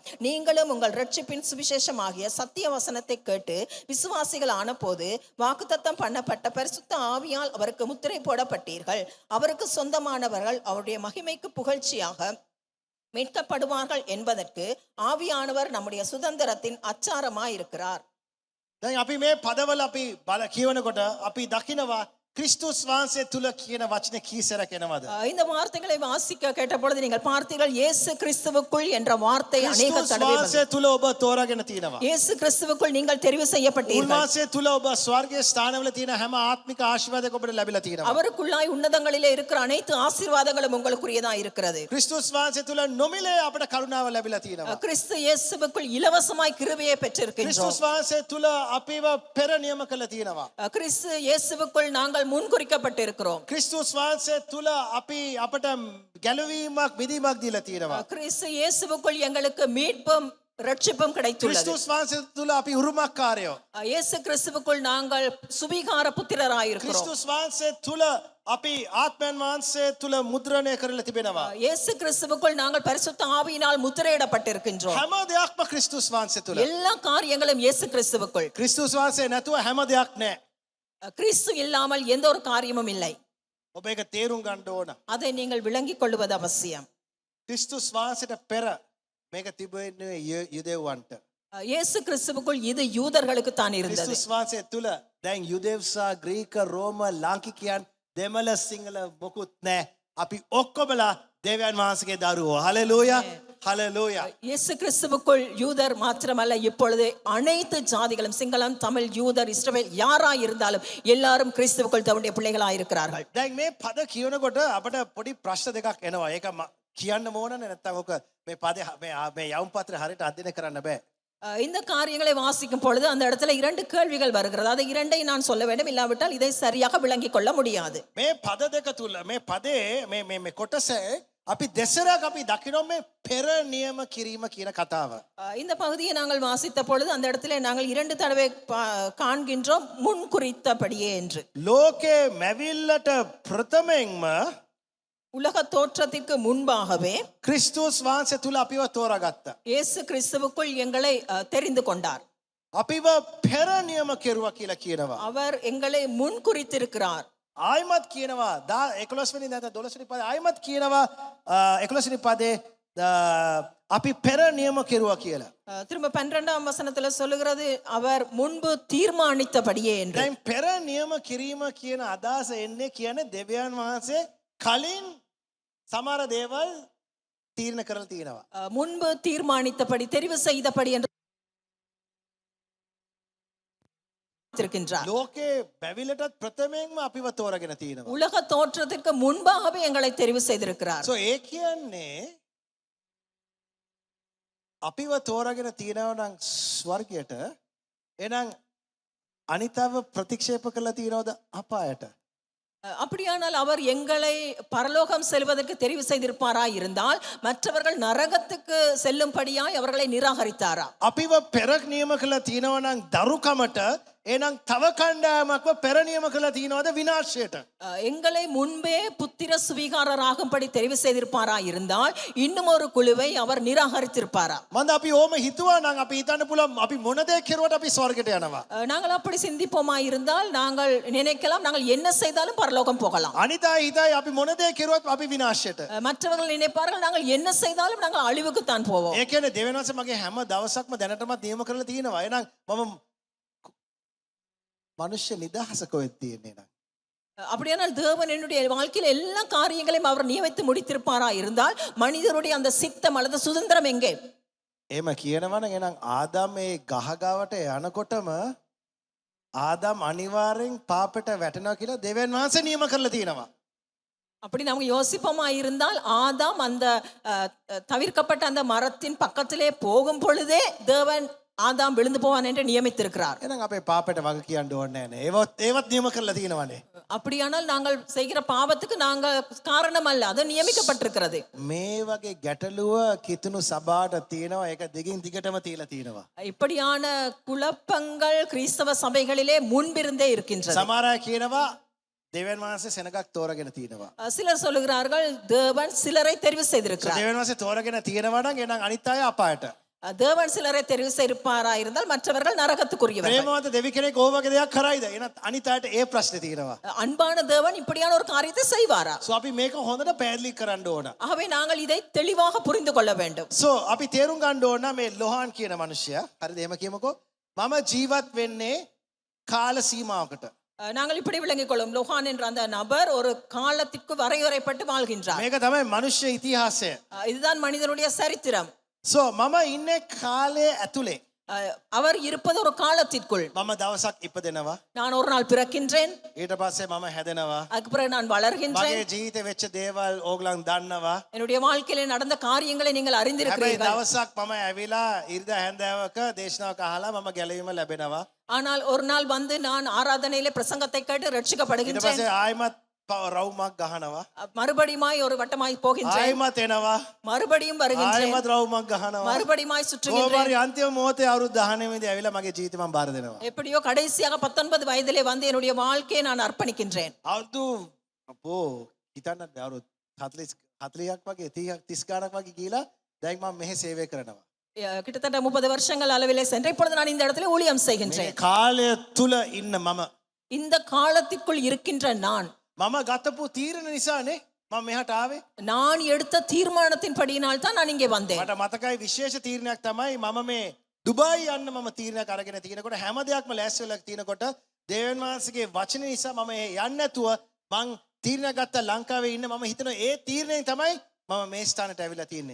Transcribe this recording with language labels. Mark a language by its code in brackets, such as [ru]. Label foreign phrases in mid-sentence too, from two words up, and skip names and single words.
[ta] நீங்களும் உங்கள் இரட்சிப்பின் சுவிசேஷமாகிய சத்திய வசனத்தை கேட்டு விசுவாசிகள் ஆன போது வாக்குத்தத்தம் பண்ணப்பட்ட பரிசுத்த ஆவியால் அவருக்கு முத்திரை போடப்பட்டீர்கள். அவருக்கு சொந்தமானவர்கள் அவருடைய மகிமைக்கு புகழ்ச்சியாக மீட்கப்படுவார்கள் என்பதற்கு ஆவியானவர் நம்முடைய சுதந்திரத்தின் அச்சாரமாய் இருக்கிறார். [si] දැන් අපි මේ පදවල අපි කියවනකොට අපි දකිනවා ක්‍රිස්තුස් වහන්සේ තුල කියන වචනේ කී සැරයක් එනවද? [ta] இந்த வார்த்தைகளை வாசிக்க கேட்ட பொழுது நீங்கள் பார்த்தீர்கள் இயேசு கிறிஸ்துவுக்குள் என்ற வார்த்தை அநேக [si] ක්‍රිස්තුස් [ta] தடவை வந்தது. [si] වහන්සේ තුල ඔබ තෝරාගෙන තියෙනවා. [ta] இயேசு கிறிஸ்துவுக்குள் நீங்கள் தெரிவு செய்யப்பட்டீர்கள். [si] උන්වහන්සේ තුල ඔබ ස්වර්ගයේ ස්ථානවල තියෙන හැම ආත්මික ආශිර්වාදයක් ඔබට ලැබිලා තියෙනවා. [ta] அவருக்குள்ளாய் உன்னதங்களிலே இருக்கிற அனைத்து ஆசீர்வாதங்களும் உங்களுக்குரியதா இருக்கிறது. [si] ක්‍රිස්තුස් වහන්සේ තුල නොමිලේ අපට කරුණාව ලැබිලා තියෙනවා. [ta] கிறிஸ்து இயேசுவுக்குள் இலவசமாய் கிருபையை பெற்றிருக்கின்றோம். [si] ක්‍රිස්තුස් වහන්සේ තුල අපිව පෙර නියම කළ තියෙනවා. [ta] கிறிஸ்து இயேசுவுக்குள் நாங்கள் முன்குறிக்கப்பட்டிருக்கிறோம். [si] ක්‍රිස්තුස් වහන්සේ තුල අපි අපට ගැලවීමක් මිදීමක් දීලා තියෙනවා. [ta] கிறிஸ்து இயேசுவுக்குள் எங்களுக்கு மீட்பும் ரட்சிப்பும் கிடைத்துள்ளது. [si] ක්‍රිස්තුස් වහන්සේ තුල අපි උරුමකාරයෝ. [ta] இயேசு கிறிஸ்துவுக்குள் நாங்கள் சுபிகார புத்திரராயிருக்கிறோம். [si] ක්‍රිස්තුස් වහන්සේ තුල අපි ආත්මයන් වහන්සේ තුල මුද්‍රණය කරලා තිබෙනවා. [ta] இயேசு கிறிஸ்துவுக்குள் நாங்கள் பரிசுத்த ஆவியினால் முத்திரையிடப்பட்டிருக்கின்றோம். [si] හැම දෙයක්ම ක්‍රිස්තුස් වහන්සේ තුල. [ta] எல்லா காரியங்களும் இயேசு கிறிஸ்துவுக்குள். [si] ක්‍රිස්තුස් වහන්සේ නැතුව හැම දෙයක් නැහැ. [ta] கிறிஸ்து இல்லாமல் எந்த ஒரு காரியமும் இல்லை. [si] ඔබ ඒක තේරුම් ගන්න ඕන. [ta] அதை நீங்கள் விளங்கிக் கொள்வது அவசியம். [si] ක්‍රිස්තුස් වහන්සේට පෙර මේක තිබෙන්නේ යුදෙව්වන්ට. [ta] இயேசு கிறிஸ்துவுக்குள் இது யூதர்களுக்கு தான் இருந்தது. [si] ක්‍රිස්තුස් වහන්සේ තුල දැන් යුදෙව් සහ ග්‍රීක රෝම ලාංකිකයන් දෙමළ සිංහල මොකුත් නැහැ. අපි ඔක්කොමලා දෙවියන් වහන්සේගේ දරුවෝ. හලෙලූයා. [ta] ஹalleluya. இயேசு கிறிஸ்துவுக்குள் யூதர் மாத்திரமல்ல, இப்பொழுது அனைத்து ஜாதிகளும் சிங்களம், தமிழ், யூதர், இஸ்ரவேல் யாராய் இருந்தாலும் எல்லாரும் கிறிஸ்துவுக்குள் தன்னுடைய பிள்ளைகளாய் இருக்கிறார்கள். [si] දැන් මේ පද කියනකොට අපිට පොඩි ප්‍රශ්න දෙකක් එනවා. ඒක කියන්න ඕනනේ නැත්නම් ඔක මේ පදේ මේ යවුම් පත්‍රය හරියට අධ්‍යයනය කරන්න බෑ. [ta] இந்த காரியங்களை வாசிக்கும் பொழுது அந்த இடத்துல இரண்டு கேள்விகள் வருகிறது. அதை இரண்டை நான் சொல்ல வேண்டும், இல்லாவிட்டால் இதை சரியாக விளங்கிக் கொள்ள முடியாது. [si] මේ පද දෙක තුල මේ පදේ මේ කොටසේ අපි දෙසරක් අපි දකිනවා මේ පෙර නියම කිරීම කියන කතාව. [ta] இந்த பகுதியை நாங்கள் வாசித்த பொழுது அந்த இடத்துல நாங்கள் இரண்டு தடவை காண்கின்றோம் முன் குறித்தபடியே என்று. [si] ලෝකේ මැවිල්ලට ප්‍රථමයෙන්ම [ta] உலக தோற்றத்திற்கு முன்பாகவே [si] ක්‍රිස්තුස් වහන්සේ තුල අපිව තෝරාගත්තා. [ta] இயேசு கிறிஸ்துவுக்குள் எங்களை தெரிந்து கொண்டார். [si] අපිව පෙර නියම කෙරුවා කියලා කියනවා. [ta] அவர் எங்களை முன் குறித்திருக்கிறார். [si] ආයිමත් කියනවා 11 වෙනි නැත්නම් 12 වෙනි පදේ ආයිමත් කියනවා 11 වෙනි පදේ අපි පෙර නියම කෙරුවා කියලා. [ta] திரும்ப 12ஆம் வசனத்துல சொல்லுகிறது அவர் முன்பு தீர்மானித்தபடியே என்று. [si] දැන් පෙර නියම කිරීම කියන අදහස එන්නේ කියන්නේ දෙවියන් වහන්සේ කලින් සමහර දේවල් තීරණය කරලා තියෙනවා. [ta] முன்பு தீர்மானித்தபடி தெரிவு செய்தபடி என்று இருக்கின்றார். [si] ලෝකේ බැවිලටත් ප්‍රථමයෙන්ම අපිව තෝරාගෙන තියෙනවා. [ta] உலக தோற்றத்திற்கு முன்பாகவே எங்களை தெரிவு செய்திருக்கிறார். [si] සෝ ඒ කියන්නේ අපිව තෝරාගෙන තියෙනවා නම් ස්වර්ගයට එහෙනම් අනිතව ප්‍රතික්ෂේප කරලා තියෙනවද අපායට? [ta] அப்படியானால் அவர் எங்களை பரலோகம் செல்வதற்கு தெரிவு செய்திருப்பாராய் இருந்தால் மற்றவர்கள் நரகத்துக்கு செல்லும்படியாய் அவர்களை நிராகரித்தாரா? [si] අපිව පෙර නියම කළා තියෙනවා නම් දරුකමට එහෙනම් තව කණ්ඩායමක්ව පෙර නියම කළා තියෙනවද විනාශයට? [ta] எங்களை முன்பே புத்திர சுவீகாரராகும்படி தெரிவு செய்திருப்பாராய் இருந்தால் இன்னும் ஒரு குழுவை அவர் நிராகரித்திருப்பாரா? [si] මන්ද අපි ඕම හිතුවා නම් අපි හිතන්න පුළුවන් අපි මොන දේ කෙරුවට අපි ස්වර්ගයට යනවා. [ta] நாங்கள் அப்படி சிந்திப்போமாய் இருந்தால் நாங்கள் நினைக்கலாம் நாங்கள் என்ன செய்தாலும் பரலோகம் போகலாம். [si] අනිත් අය හිතයි අපි මොන දේ කෙරුවත් අපි විනාශයට. [ta] மற்றவர்கள் நினைப்பார்கள் நாங்கள் என்ன செய்தாலும் நாங்கள் அழிவுக்கு தான் போவோம். [si] ඒ කියන්නේ දෙවියන් වහන්සේ මගේ හැම දවසක්ම දැනටමත් නියම කරලා තියෙනවා. එහෙනම් මම මනුෂ්‍ය නිදහස කොහෙද තියෙන්නේ නං? [ta] அப்படியானால் தேவன் என்னுடைய வாழ்க்கையில் எல்லா காரியங்களையும் அவர் நியமித்து முடித்திருப்பாரா இருந்தால் மனிதருடைய அந்த சித்தம் அல்லது சுதந்திரம் எங்கே? [si] එහෙම කියනවා නම් එහෙනම් ආදාම් මේ ගහගාවට යනකොටම ආදාම් අනිවාර්යෙන් පාපයට වැටෙනවා කියලා දෙවියන් වහන්සේ නියම කරලා තියෙනවා. [ta] அப்படி நமக்கு யோசிப்போமா இருந்தால் ஆதாம் அந்த தவிர்க்கப்பட்ட அந்த மரத்தின் பக்கத்திலே போகும் பொழுதே தேவன் ஆதாம் விழுந்து போவான் என்று நியமித்திருக்கிறார். [si] එහෙනම් අපේ පාපයට වග කියන්න ඕනේ නැහැ. ඒවත් නියම කරලා තියෙනවානේ. [ta] அப்படியானால் நாங்கள் செய்கிற பாவத்துக்கு நாங்கள் காரணம் அல்ல, அது நியமிக்கப்பட்டிருக்கிறது. [si] මේ වගේ ගැටලුව කිතුණු සභාවට තියෙනවා. ඒක දිගින් දිගටම තියලා තියෙනවා. [ta] இப்படியான குழப்பங்கள் கிறிஸ்தவ சபைகளிலே முன்பிருந்தே இருக்கின்றன. [si] සමහර අය කියනවා දෙවියන් වහන්සේ සෙනගක් තෝරාගෙන තියෙනවා. [ta] சிலர் சொல்லுகிறார்கள் தேவன் சிலரை தெரிவு செய்திருக்கிறார். [si] දෙවියන් වහන්සේ තෝරාගෙන තියෙනවා නම් එහෙනම් අනිත් අය අපායට. [ta] தேவன் சிலரை தெரிவு செய்திருப்பாரா இருந்தால் மற்றவர்கள் நரகத்துக்குரியவர்கள். [si] ප්‍රේමවන්ත දෙවි කෙනෙක් ඕ වගේ දෙයක් කරයිද? එහෙනම් අනිත් අයට ඒ ප්‍රශ්නේ තියෙනවා. [ta] அன்பான தேவன் இப்படியான ஒரு காரியத்தை செய்வாரா? [si] සෝ අපි මේක හොඳට පැහැදිලි කරන්න ඕන. [ta] ஆகவே நாங்கள் இதை தெளிவாக புரிந்து கொள்ள வேண்டும். [si] සෝ අපි තේරුම් ගන්න ඕන මේ ලොහාන් කියන මිනිසයා. හරිද? එහෙම කියමුකෝ. මම ජීවත් වෙන්නේ කාල සීමාවකට. [ta] நாங்கள் இப்படி விளங்கிக் கொள்ளும் லோகான் என்ற அந்த நபர் ஒரு காலத்திற்கு வரையறைப்பட்டு வாழ்கின்றார். [si] මේක තමයි මනුෂ්‍ය ඉතිහාසය. [ta] இதுதான் மனிதனுடைய சரித்திரம். [si] සෝ මම ඉන්න කාලය ඇතුළේ [ta] அவர் இருப்பது ஒரு காலத்திற்குள். [si] මම දවසක් ඉපදෙනවා. [ta] நான் ஒரு நாள் பிறக்கின்றேன், [si] ඊට පස්සේ මම හැදෙනවා. [ta] அதுக்கு பிறகு நான் வளர்கின்றேன். [si] මගේ ජීවිතේ වෙච්ච දේවල් ඕගලන් දන්නවා. [ta] என்னுடைய வாழ்க்கையில நடந்த காரியங்களை நீங்கள் [si] හැබැයි [ta] அறிந்திருக்கிறீர்கள். [si] දවසක් මම ඇවිලා ඉරිදා හැන්දෑවක දේශනාවක් අහලා මම ගැලවීම ලැබෙනවා. [ta] ஆனால் ஒரு நாள் வந்து நான் ஆராதனையிலே பிரசங்கத்தை கேட்டு [si] ඊට [ta] ரட்சிக்கப்படுகின்றேன். [si] පස්සේ ආයිමත් රවුමක් ගහනවා. [ta] மறுபடியுமாய் ஒரு வட்டமாய் போகின்றேன், [si] ආයිමත් එනවා. [ta] மறுபடியும் வருகின்றேன், [si] ආයිමත් රවුමක් ගහනවා. [ta] மறுபடியுமாய் சுற்றுகின்றேன். [si] කොහොමරි අන්තිම මොහොතේ අවුරුදු 19 දී ඇවිල්ලා මගේ ජීවිතේ මම බාර දෙනවා. [ta] எப்படியோ கடைசியாக 19 வயதிலே வந்து என்னுடைய வாழ்க்கையை நான் அர்ப்பணிக்கின்றேன். [si] අවුරුදු අපෝ හිතන්න අවුරුදු 40ක් වගේ 30 ගානක් වගේ ගිහිලා දැන් මම මෙහෙ සේවය කරනවා. [ta] கிட்டத்தட்ட 30 வருஷங்கள் அளவிலே சென்ற இப்பொழுது நான் இந்த இடத்துல ஊழியம் [si] මේ [ta] செய்கின்றேன். [si] කාලය තුල ඉන්න මම [ta] இந்த காலத்திற்குள் இருக்கின்ற நான் [si] ගතපු තීරණ නිසානේ මම මෙහාට ආවේ. [ta] நான் எடுத்த தீர்மானத்தின் படியினால் தான் நான் இங்கே வந்தேன். [si] මට මතකයි විශේෂ තීරණයක් තමයි මම මේ දුබායි යන්න මම තීරණයක් අරගෙන තියෙනකොට හැම දෙයක්ම ලෑස්ති වෙලා තියෙනකොට දේවයන් වහන්සේගේ වචන නිසා මම යන්නේ නැතුව මං තීරණයක් ගත්තා ලංකාවේ ඉන්න මම හිතනවා ඒ තීරණයෙන් තමයි මම මේ ස්ථානට ඇවිල්ලා තියෙන්නේ.